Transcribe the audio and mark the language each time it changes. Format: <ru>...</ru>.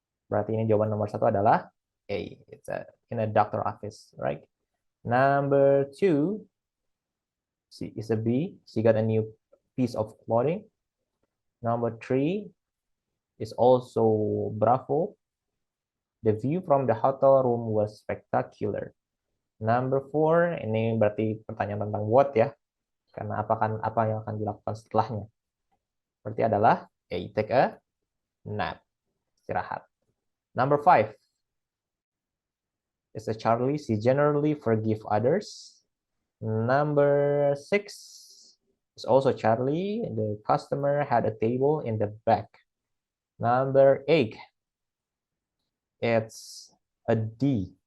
<id>Berarti ini jawaban nomor 1 adalah A.</id> <en>It's in a doctor office, right? Number 2 is a B. She got a new piece of clothing. Number 3 is also Bravo. The view from the hotel room was spectacular. Number 4,</en> <id>ini berarti pertanyaan tentang what ya. Karena apa yang akan dilakukan setelahnya. Berarti adalah A,</id> <en>take a nap. Istirahat. Number 5 is a Charlie. She generally forgive others. Number 6 is also Charlie. The customer had a table in the back. Number 8, it's a D.</en>